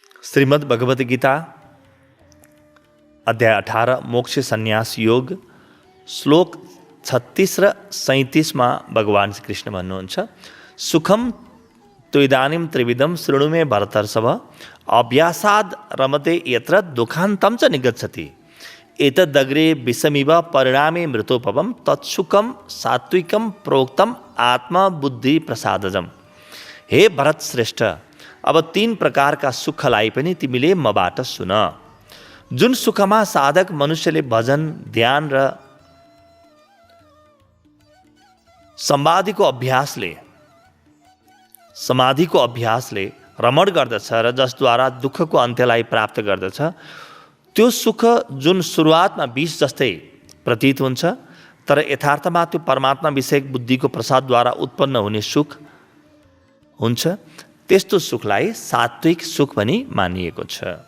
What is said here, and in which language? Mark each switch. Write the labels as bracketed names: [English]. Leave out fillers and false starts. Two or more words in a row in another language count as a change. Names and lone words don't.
[Nepali] श्रीमद् भगवत गीता अध्याय 18 मोक्ष संन्यास योग श्लोक 36 र 37 मा भगवान श्री कृष्ण भन्नुहुन्छ, [Sanskrit] सुखम तु इदानीं त्रिविधम शृणु मे भरतर्षभ अभ्यासाद् रमते यत्र दुःखान्तं च निगच्छति एतदग्रे विषमिव परिणामे मृतोपवम तत्सुखम सात्विकम प्रोक्तम आत्मबुद्धि प्रसादजम। [Nepali] हे भरत श्रेष्ठ, अब 3 प्रकारका सुखलाई पनि तिमीले मबाट सुन। जुन सुखमा साधक मनुष्यले भजन, ध्यान र समाधिको अभ्यासले रमण गर्दछ र जसद्वारा दुःखको अन्त्यलाई प्राप्त गर्दछ, त्यो सुख जुन सुरुवातमा विष जस्तै प्रतीत हुन्छ तर यथार्थमा त्यो परमात्मा विषयक बुद्धिको प्रसादद्वारा उत्पन्न हुने सुख हुन्छ, त्यस्तो सुखलाई सात्विक सुख पनि मानिएको छ।